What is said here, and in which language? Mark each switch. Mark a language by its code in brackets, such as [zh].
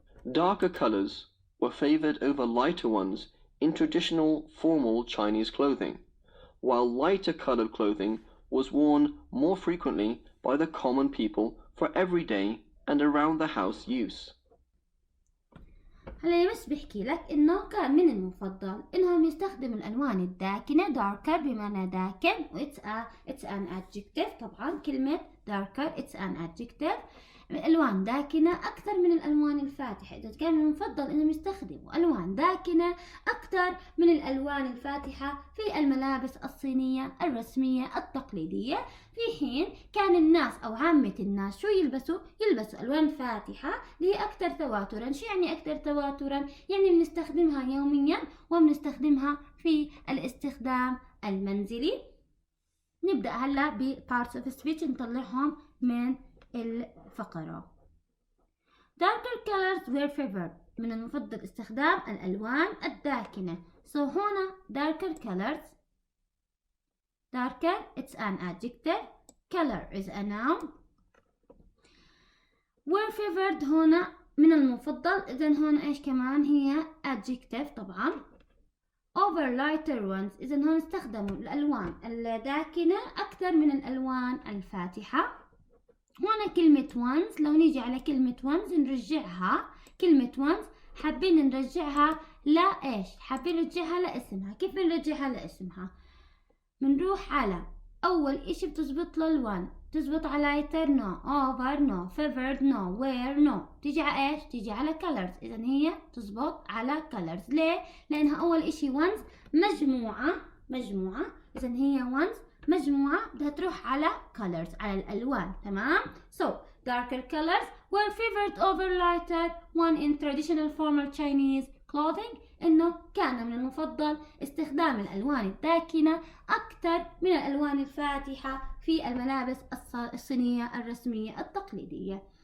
[en] Darker colors were favored over lighter ones in traditional formal Chinese clothing, while lighter colored clothing was worn more frequently by the common people for everyday and around the house use. [ar] هلا بس بحكي لك انه كان من المفضل انهم يستخدموا الالوان الداكنة darker بمعنى داكن و [en] it's an adjective. [ar] طبعا كلمة [en] darker it's an adjective. [ar] الألوان داكنة أكثر من الألوان الفاتحة. إذا كان من المفضل إنهم يستخدموا ألوان داكنة أكثر من الألوان الفاتحة في الملابس الصينية الرسمية التقليدية، في حين كان الناس أو عامة الناس شو يلبسوا ألوان فاتحة اللي هي أكثر تواترا. شو يعني أكثر تواترا؟ يعني بنستخدمها يوميا وبنستخدمها في الاستخدام المنزلي. نبدأ هلا ب parts of speech نطلعهم من الفقرة. [en] darker colors were favored. [ar] من المفضل استخدام الألوان الداكنة. [en] So [ar] هنا [en] darker colors. darker it's an adjective. color is a noun. were favored [ar] هنا من المفضل. إذن هنا إيش كمان؟ هي adjective طبعا. [en] over lighter ones. [ar] إذن هنا استخدموا الألوان الداكنة أكثر من الألوان الفاتحة. هنا كلمة ones. لو نيجي على كلمة ones نرجعها. كلمة ones حابين نرجعها إيش؟ حابين نرجعها لاسمها. كيف بنرجعها لاسمها؟ بنروح على أول إشي بتزبط للون. تزبط على [en] lighter no, over no, favored no, where no. [ar] تيجي على إيش؟ تيجي على colors. إذن هي تزبط على colors. ليه؟ لأنها أول إشي ones مجموعة. إذن هي ones مجموعة بدها تروح على colors على الألوان. تمام؟ [en] So darker colors were favored over lighter one in traditional formal Chinese clothing. [ar] إنه كان من المفضل استخدام الألوان الداكنة أكثر من الألوان الفاتحة في الملابس الصينية الرسمية التقليدية.